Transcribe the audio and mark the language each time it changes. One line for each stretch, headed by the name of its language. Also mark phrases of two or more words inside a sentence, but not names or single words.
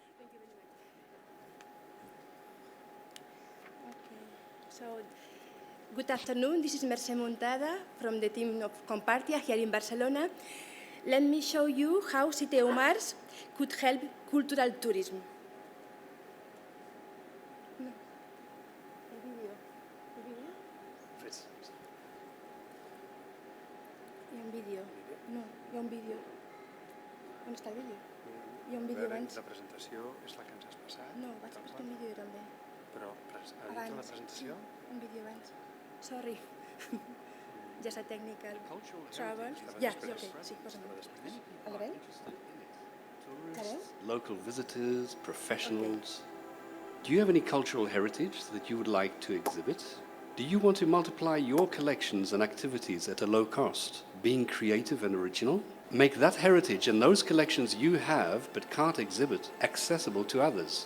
English: So, good afternoon. This is Mercè Montada from the team of Compartia here in Barcelona. Let me show you how Cité Omars could help cultural tourism.
Catalan: Vídeo. No, hi ha un vídeo. On està el vídeo? Hi ha un vídeo abans. La presentació és la que ens has passat? No, vaig posar un vídeo també. Però has dit la presentació? Sí, un vídeo abans.
English: Sorry. Just a technical trouble. Yeah,
Catalan: okay, sí, posa'm. El veu? La veu?
English: Local visitors, professionals. Okay. Do you have any cultural heritage that you would like to exhibit? Do you want to multiply your collections and activities at a low cost, being creative and original? Make that heritage and those collections you have but can't exhibit accessible to others.